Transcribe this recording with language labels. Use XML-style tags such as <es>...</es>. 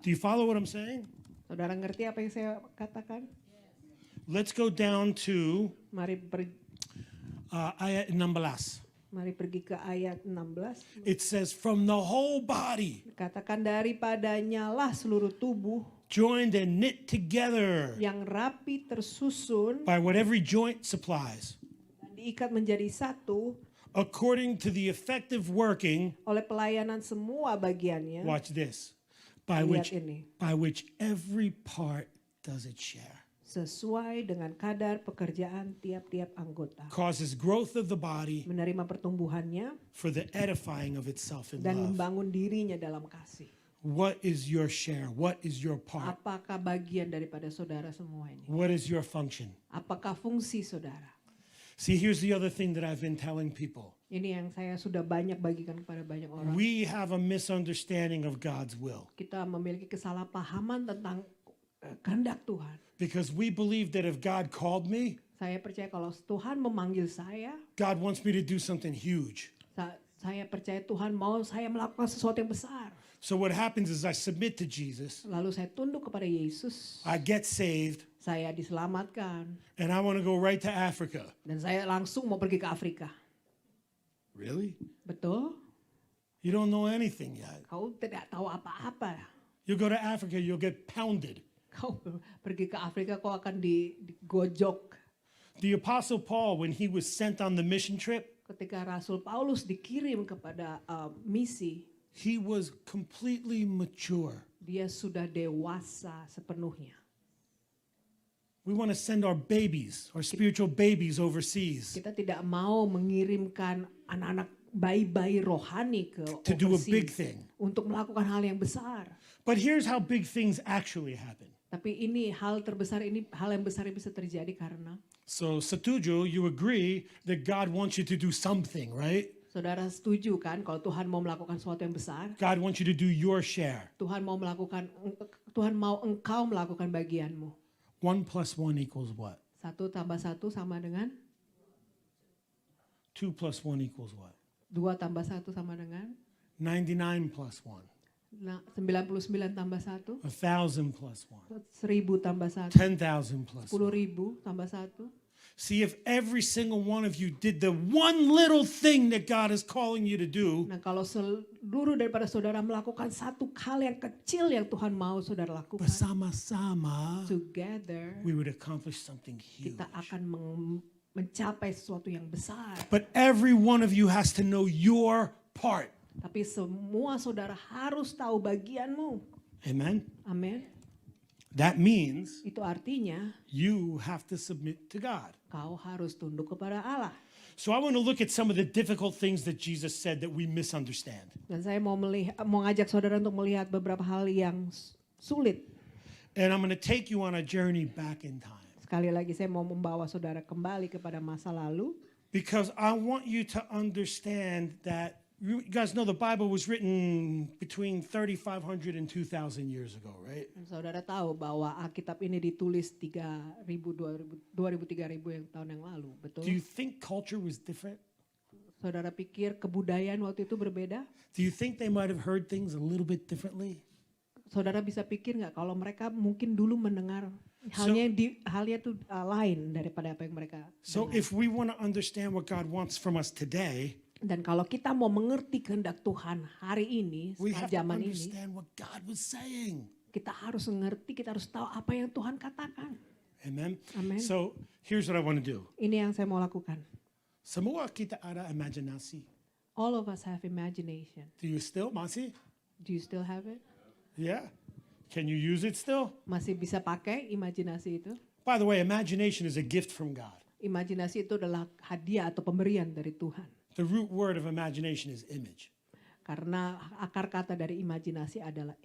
<en>Do you follow what I'm saying?</en> <id>Saudara ngerti apa yang saya katakan?</id> <en>Let's go down to</en> <id>Mari ayat 16. pergi ke ayat 16.</id> <en>It says, from the whole body,</en> <id>Katakan daripadanya lah seluruh tubuh</id> <en>joined and knit together</en> <id>yang rapi tersusun</id> <en>by what every joint supplies,</en> <id>dan diikat menjadi satu</id> <en>according to the effective working,</en> <id>oleh pelayanan semua bagiannya.</id> <en>watch this, by</en> <id>Lihat</id> <en>which,</en> <id>ini.</id> <en>by which every part does its share,</en> <id>Sesuai dengan kadar pekerjaan tiap-tiap anggota.</id> <en>causes growth of the body</en> <id>Menerima pertumbuhannya</id> <en>for the edifying of itself in</en> <id>dan</id> <en>love.</en> <id>membangun dirinya dalam kasih.</id> <en>What is your share? What is your part?</en> <id>Apakah bagian daripada saudara semua ini?</id> <en>What is your function?</en> <id>Apakah fungsi saudara?</id> <en>See, here's the other thing that I've been telling people.</en> <id>Ini yang saya sudah banyak bagikan kepada banyak orang.</id> <en>We have a misunderstanding of God's will</en> <id>Kita memiliki kesalahpahaman tentang kehendak Tuhan.</id> <en>because we believe that if God called me,</en> <id>Saya percaya kalau Tuhan memanggil saya,</id> <en>God wants me to do something huge.</en> <id>saya percaya Tuhan mau saya melakukan sesuatu yang besar.</id> <en>So what happens is I submit to Jesus,</en> <id>Lalu saya tunduk kepada Yesus,</id> <en>I get saved,</en> <id>saya diselamatkan,</id> <en>and I want to go right to Africa.</en> <id>dan saya langsung mau pergi ke Afrika.</id> <en>Really?</en> <id>Betul?</id> <en>You don't know anything yet.</en> <id>Kau tidak tahu apa-apa.</id> <en>You go to Africa, you'll get pounded.</en> <id>Kau pergi ke Afrika, kau akan digojok.</id> <en>The Apostle Paul, when he was sent on the mission trip,</en> <id>Ketika Rasul Paulus dikirim kepada misi,</id> <en>he was completely mature.</en> <id>dia sudah dewasa sepenuhnya.</id> <en>We want to send our babies, our spiritual babies overseas</en> <id>Kita tidak mau mengirimkan anak-anak bayi-bayi rohani ke</id> <en>to do a big overseas thing.</en> <id>untuk melakukan hal yang besar.</id> <en>But here's how big things actually happen.</en> <id>Tapi ini hal yang besar yang bisa terjadi karena</id> <en>So, Satuju, you agree that God wants you to do something, right?</en> <id>saudara setuju kan kalau Tuhan mau melakukan sesuatu yang besar,</id> <en>God wants you to do your share.</en> <id>Tuhan mau engkau melakukan bagianmu.</id> <en>1 plus 1 equals what?</en> <id>1 tambah 1 sama dengan</id> <en>2 plus 1 equals what?</en> <id>2 tambah 1 sama dengan</id> <en>99 plus 1.</en> <id>99 tambah 1,</id> <en>1,000 plus 1.</en> <id>1000 tambah 1,</id> <en>10,000 plus 1.</en> <id>10.000 tambah 1.</id> <en>See, if every single one of you did the one little thing that God is calling you to do,</en> <id>Nah, kalau seluruh daripada saudara melakukan satu hal yang kecil yang Tuhan mau saudara lakukan, bersama-sama,</id> <en>together we would accomplish something huge.</en> <id>kita akan mencapai sesuatu yang besar.</id> <en>But every one of you has to know your part.</en> <id>Tapi semua saudara harus tahu bagianmu.</id> <en>Amen?</en> <id>Amin.</id> <en>That means</en> <id>Itu artinya</id> <en>you have to submit to God.</en> <id>kau harus tunduk kepada Allah.</id> <en>So I want to look at some of the difficult things that Jesus said that we misunderstand.</en> <id>Dan saya mau ngajak saudara untuk melihat beberapa hal yang sulit.</id> <en>And I'm going to take you on a journey back in time.</en> <id>Sekali lagi saya mau membawa saudara kembali kepada masa lalu.</id> <en>Because I want you to understand that you guys know the Bible was written between 3,500 and 2,000 years ago, right?</en> <id>Dan saudara tahu bahwa Alkitab ini ditulis 3.000, 3.000 yang tahun yang lalu, betul?</id> <en>Do you think culture was different?</en> <id>Saudara pikir kebudayaan waktu itu berbeda?</id> <en>Do you think they might have heard things a little bit differently?</en> <id>Saudara bisa pikir nggak kalau mereka mungkin dulu mendengar halnya itu lain daripada apa yang mereka</id> <en>So</en> <id>dengar.</id> <en>if we want to understand what God wants from us today,</en> <id>Dan kalau kita mau mengerti kehendak Tuhan hari ini,</id> <en>we have to</en> <id>zaman ini,</id> <en>understand what God was saying.</en> <id>kita harus mengerti, kita harus tahu apa yang Tuhan katakan.</id> <en>Amen?</en> <id>Amen.</id> <en>So here's what I want to do.</en> <id>Ini yang saya mau lakukan. Semua kita ada imaginasi.</id> <en>All of us have imagination. Do you still, Masi? Do you still have it? Yeah? Can you use it still?</en> <id>Masih bisa pakai imajinasi itu?</id> <en>By the way, imagination is a gift from God.</en> <id>Imajinasi itu adalah hadiah atau pemberian dari Tuhan.</id> <en>The root word of imagination is image.</en> <id>Karena akar kata dari imajinasi adalah</id>